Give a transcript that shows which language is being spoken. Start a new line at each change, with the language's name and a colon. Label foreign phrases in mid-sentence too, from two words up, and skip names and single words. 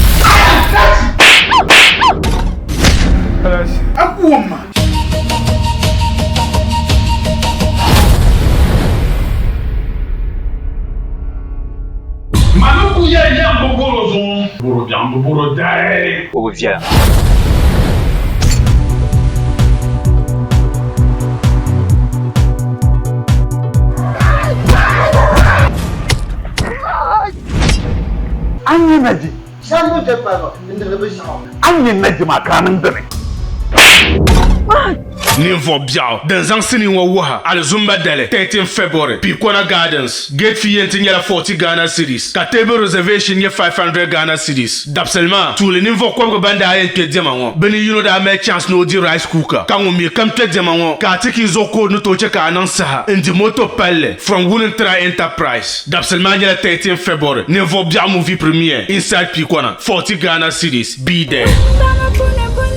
Dagbani: akuwama maluku yɛ yɛn bɔ boro zuŋ boro biɛɣu bɔ boro daɛ o bi viɛla
Hausa: an yi naji shan da ba inda da bishi an yi naji makanin dare
Dagbani: ninvuɣu biɛɣu din zaŋ sini ŋɔ wuha alizumba dali 13 February Pikona Gardens
English: gate fee
Dagbani: yɛn ti nyɛla 40 Ghana cedis ka
English: table reservation
Dagbani: nyɛ 500 Ghana cedis dabsili maa tuuli ninvuɣu kɔbigu ban daa yɛn kpe diɛma ŋɔ bɛ ni yino daa mali chance ni o di
English: rice cooker
Dagbani: ka ŋun mi kam kpe diɛma ŋɔ ka a ti ki zuɣu koodi ni tooi che ka a niŋ saha n di moto palli from Woolentra Enterprise dabsili maa nyɛla 13 February ninvuɣu biɛɣu
English: movie premiere inside Pikona 40 Ghana cedis be there